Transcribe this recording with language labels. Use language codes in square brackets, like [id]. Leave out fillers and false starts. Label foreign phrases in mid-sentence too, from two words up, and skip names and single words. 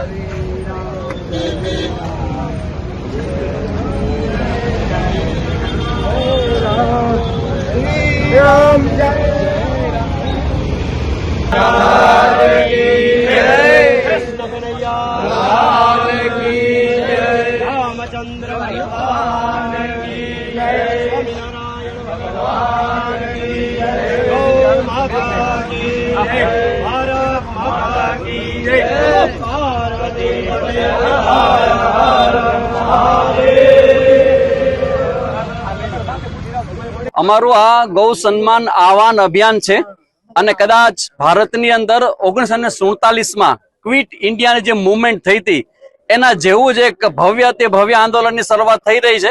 [hi] राम जय कृष्ण कन्हैया रामचंद्र भगवान की जय, स्वामीनारायण भगवान की जय, गौ माता की जय, भारत माता की जय, पार्वती पते हर हर महादेव। [gu] અમારું આ ગૌ સન્માન આહવાન અભિયાન છે અને કદાચ ભારતની અંદર 1947માં ક્વિટ ઇન્ડિયાની જે મૂવમેન્ટ થઈ હતી એના જેવું જ એક ભવ્ય આંદોલનની શરૂઆત થઈ રહી છે।